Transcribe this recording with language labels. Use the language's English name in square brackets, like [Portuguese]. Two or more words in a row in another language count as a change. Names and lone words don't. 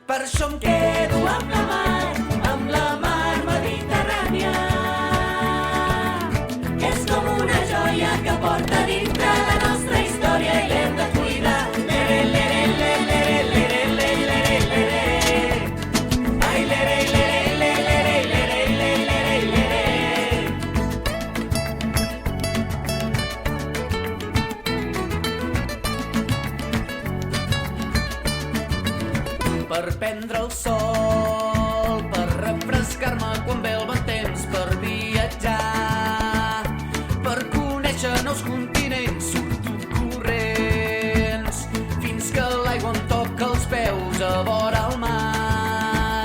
[Catalan] això em quedo amb la mar Mediterrània, que és com una joia que porta dintre la nostra història i l'hem de cuidar. Lere, lere, lere, lere, lere, lere, lere. Ai, lere, lere, lere, lere, lere, lere. Per prendre el sol, per refrescar-me quan ve el bon temps, per viatjar, per conèixer nous continents, surto corrents, fins que l'aigua em toca els peus a vora el mar.